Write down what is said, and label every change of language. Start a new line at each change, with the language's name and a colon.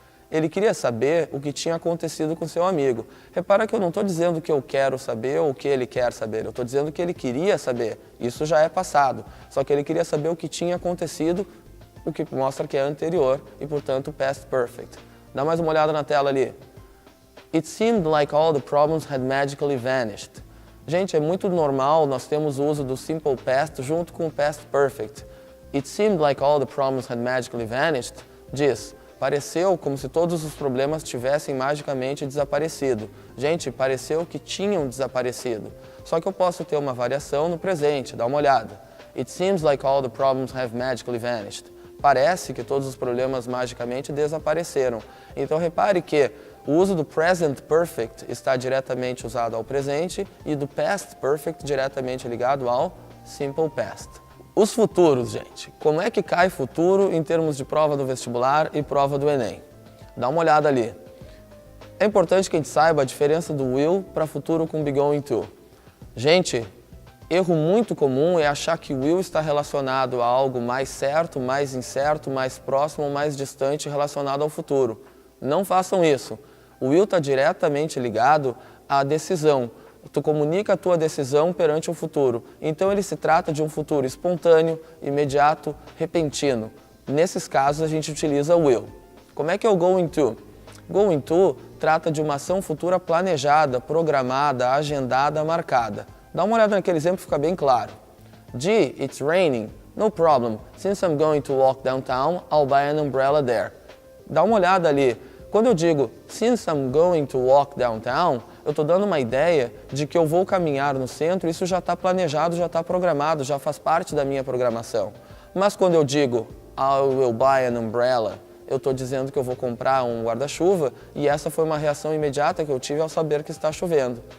Portuguese: Ele queria saber o que tinha acontecido com seu amigo. Repara que eu não estou dizendo que eu quero saber ou o que ele quer saber. Eu estou dizendo que ele queria saber. Isso já é passado. Só que ele queria saber o que tinha acontecido, o que mostra que é anterior e, portanto, past perfect. Dá mais uma olhada na tela ali.
English: It seemed like all the problems had magically vanished.
Portuguese: Gente, é muito normal nós temos o uso do simple past junto com o past perfect.
English: It seemed like all the problems had magically vanished
Portuguese: diz, pareceu como se todos os problemas tivessem magicamente desaparecido. Gente, pareceu que tinham desaparecido. Só que eu posso ter uma variação no presente, dá uma olhada.
English: It seems like all the problems have magically vanished.
Portuguese: Parece que todos os problemas magicamente desapareceram. Então repare que o uso do present perfect está diretamente usado ao presente e do past perfect diretamente ligado ao simple past. Os futuros, gente. Como é que cai futuro em termos de prova do vestibular e prova do Enem? Dá uma olhada ali. É importante que a gente saiba a diferença do will para futuro com be going to. Gente, erro muito comum é achar que will está relacionado a algo mais certo, mais incerto, mais próximo ou mais distante relacionado ao futuro. Não façam isso. O will está diretamente ligado à decisão. Tu comunica a tua decisão perante o futuro. Então ele se trata de um futuro espontâneo, imediato, repentino. Nesses casos a gente utiliza o will. Como é que é o going to? Going to trata de uma ação futura planejada, programada, agendada, marcada. Dá uma olhada naquele exemplo, fica bem claro.
English: Gee, it's raining. No problem. Since I'm going to walk downtown, I'll buy an umbrella there.
Portuguese: Dá uma olhada ali. Quando eu digo,
English: since I'm going to walk downtown,
Portuguese: eu estou dando uma ideia de que eu vou caminhar no centro, isso já está planejado, já está programado, já faz parte da minha programação. Mas quando eu digo,
English: I will buy an umbrella,
Portuguese: eu estou dizendo que eu vou comprar um guarda-chuva e essa foi uma reação imediata que eu tive ao saber que está chovendo.